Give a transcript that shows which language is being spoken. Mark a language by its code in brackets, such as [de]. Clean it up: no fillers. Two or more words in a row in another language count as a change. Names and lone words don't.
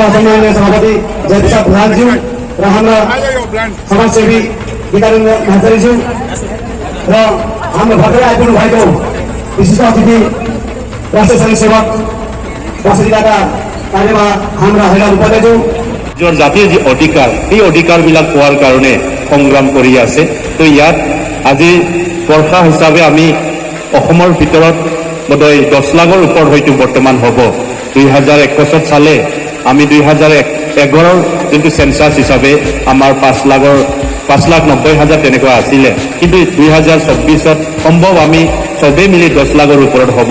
[ne] सम्माननीय सभापति जयप्रसाद प्रधानज्यू र हाम्रा समाजसेवी गीतानन्द महाचार्यज्यू र हाम्रो भर्खरै आइपुग्नु भएको विशिष्ट अतिथि राष्ट्रिय स्वयंसेवक बस्ती जिल्लाका कार्यमा हाम्रा हैरान उपाध्यायज्यू [as] নিজৰ জাতীয় যি অধিকাৰ এই অধিকাৰবিলাক পোৱাৰ কাৰণে সংগ্ৰাম কৰি আছে। তো ইয়াত আজি বৰ্ষা হিচাপে আমি অসমৰ ভিতৰত বোধহয় 10 লাখৰ ওপৰত হয়তো বৰ্তমান হ'ব। 2021 চালে আমি 2011ৰ যোনটো সেন্সাস হিচাপে আমাৰ 5,90,000 তেনেকুৱা আছিলে, কিন্তু 2024ত সম্ভৱ আমি চবেই মিলি 10 লাখৰ ওপৰত হ'ব।